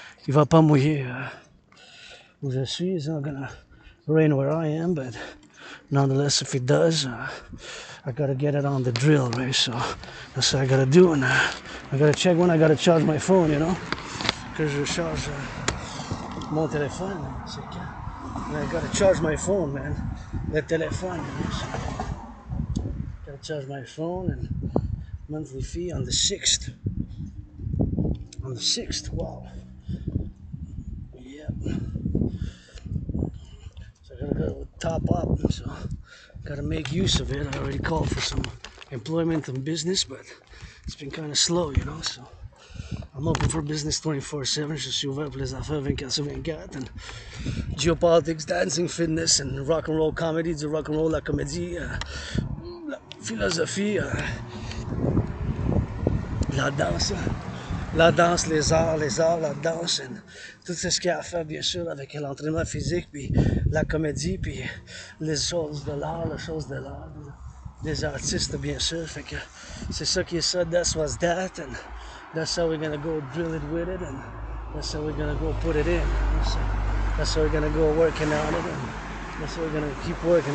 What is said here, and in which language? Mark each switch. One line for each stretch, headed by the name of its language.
French: Il va pas mouiller où je suis.
English: It's not gonna rain where I am, but nonetheless, if it does, I gotta get it on the drill, right? So that's what I gotta do, and I gotta check when I gotta charge my phone, you know, because
French: je charge mon téléphone. C'est quand?
English: And I gotta charge my phone, man.
French: Le téléphone.
English: Gotta charge my phone, and monthly fee on the 6th. On the 6th, wow. Yep. So I gotta go top up, so gotta make use of it. I already called for some employment and business, but it's been kind of slow, you know, so I'm open for business 24/7.
French: Je suis ouvert pour les affaires 24/24.
English: And geopolitics, dancing, fitness, and rock and roll comedy.
French: Du rock and roll, la comédie, la philosophie, la danse, les arts, la danse, and tout ce qu'il y a à faire, bien sûr, avec l'entraînement physique, puis la comédie, puis les choses de l'art, des artistes, bien sûr. Fait que c'est ça qui est ça.
English: That's what's that, and that's how we're gonna go drill it with it, and that's how we're gonna go put it in. So that's how we're gonna go working on it, and that's how we're gonna keep working.